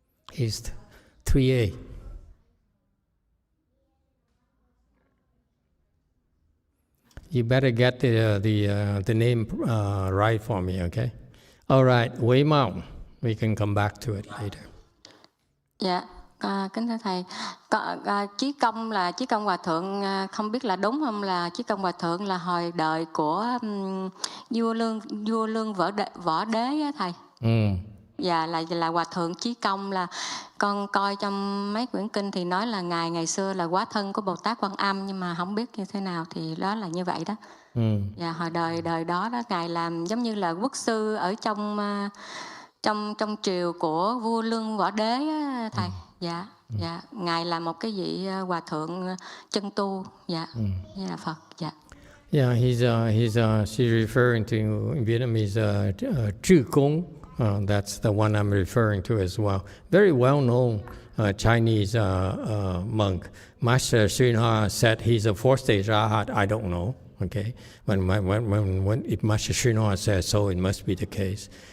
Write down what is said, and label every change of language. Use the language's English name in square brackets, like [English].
[English] He's 3A. You better get the name right for me, okay? All right, Wei Mao. We can come back to it later. [Vietnamese] Dạ, kính thưa thầy, Chí Công Hòa Thượng không biết là đúng không, là Chí Công Hòa Thượng là hồi đời của vua Lương Võ Đế á thầy. Dạ, là Hòa Thượng Chí Công, là con coi trong mấy quyển kinh thì nói là ngài ngày xưa là quá thân của Bồ Tát Quan Âm, nhưng mà không biết như thế nào thì đó là như vậy đó. Dạ, hồi đời đó ngài làm giống như là quốc sư ở trong triều của vua Lương Võ Đế á, thầy. Dạ, dạ, ngài là một cái vị hòa thượng chân tu, dạ, như là Phật, dạ. [English] Yeah, she's referring to in Vietnamese Zhi Gong. That's the one I'm referring to as well. Very well-known Chinese monk. Master Xunhua said he's a fourth-stage Rahat. I don't know. Okay, if Master Xunhua says so, it must be the case.